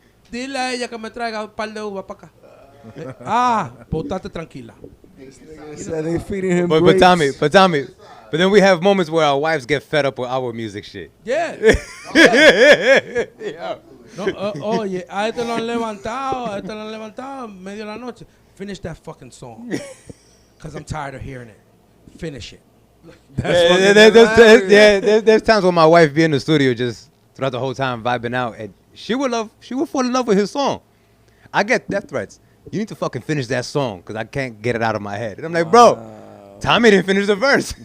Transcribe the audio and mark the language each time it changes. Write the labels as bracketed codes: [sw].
[es] Dile a ella que me traiga un par de uvas para acá. Pues estate tranquila. [en] Said they feeding him But grapes. Tommy, but then we have moments where our wives get fed up with our music shit. Yeah. [es] No, oye, a este lo han levantado medio de la noche. [en] Finish that fucking song. Because I'm tired of hearing it. Finish it. There's times when my wife be in the studio just throughout the whole time vibing out, and she would fall in love with his song. I get death threats. You need to fucking finish that song because I can't get it out of my head. And I'm like, bro, Tommy didn't finish the verse.